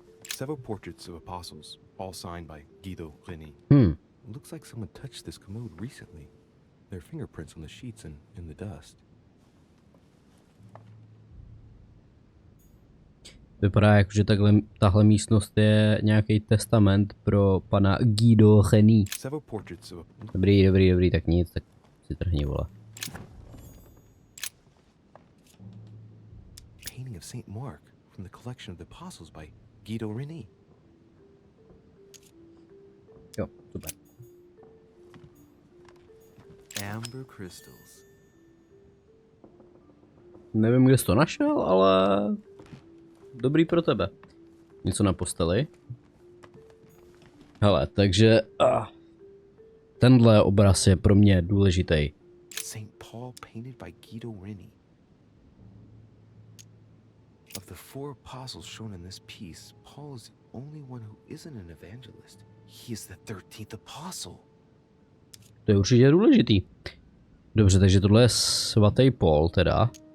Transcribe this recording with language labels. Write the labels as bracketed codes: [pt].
[en] Several portraits of apostles, all signed by Guido Reni. It looks like someone touched this commode recently. There are fingerprints on the sheets and in the dust. [cs] Vypadá jako, že tahle místnost je nějaký testament pro pana Guido Cheny. [en] Several portraits of [cs] Dobrý, tak nic, tak si trhni, vole. [en] Painting of Saint Mark from the collection of the Apostles by Guido Reni. [cs] Jo, super. [en] Amber crystals. [cs] Nevím, kde jsi to našel, ale dobrý pro tebe. Něco na posteli. Hele, takže tenhle obraz je pro mě důležitý. [en] Saint Paul painted by Guido Reni. Of the 4 apostles shown in this piece, Paul is the only one who isn't an evangelist. He is the 13th apostle. [cs] To je určitě důležitý. Dobře, takže tohle je svatý Paul teda.